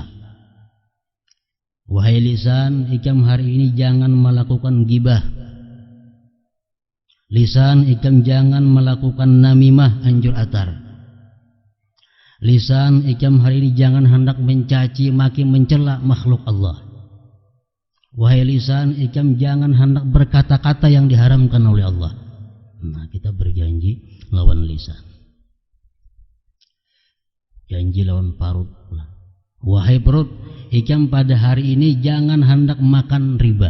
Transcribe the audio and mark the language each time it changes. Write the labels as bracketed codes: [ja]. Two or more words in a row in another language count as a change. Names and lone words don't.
[bjn] Wahai lisan, ikam hari ini jangan melakukan gibah. Lisan, ikam jangan melakukan namimah, anjur atar. Lisan, ikam hari ini jangan hendak mencaci maki mencela makhluk Allah. Wahai lisan, ikam jangan hendak berkata-kata yang diharamkan oleh Allah. Nah, kita berjanji lawan lisan. Janji lawan perut pula. Wahai perut, ikam pada hari ini jangan hendak makan riba.